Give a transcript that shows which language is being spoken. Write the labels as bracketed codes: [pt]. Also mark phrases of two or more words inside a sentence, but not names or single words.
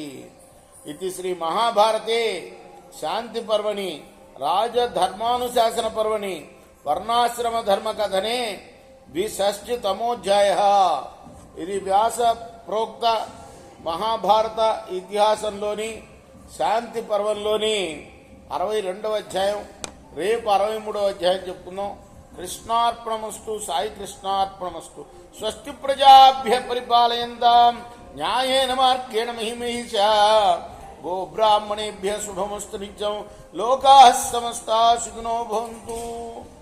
[sa] ఇది శ్రీ మహాభారతే శాంతి పర్వణి రాజధర్మానుశాసన పర్వణి వర్ణాశ్రమ ధర్మ కథనే 26తమోధ్యాయ. [te] ఇది వ్యాస ప్రోక్త మహాభారత ఇతిహాసంలోని శాంతి పర్వంలోని 62వ అధ్యాయం. రేపు 63వ అధ్యాయం చెప్పుకుందాం. కృష్ణార్పణమస్తు. సాయి కృష్ణార్పణమస్తు. [sa] స్వస్తి ప్రజాభ్య పరిపాలయంతాం న్యాయేన మార్గేణ మహిమహిషా. గో బ్రాహ్మణేభ్య శుభమస్తు నిత్యం. లోకాః సమస్తాః సుఖినో భవంతు.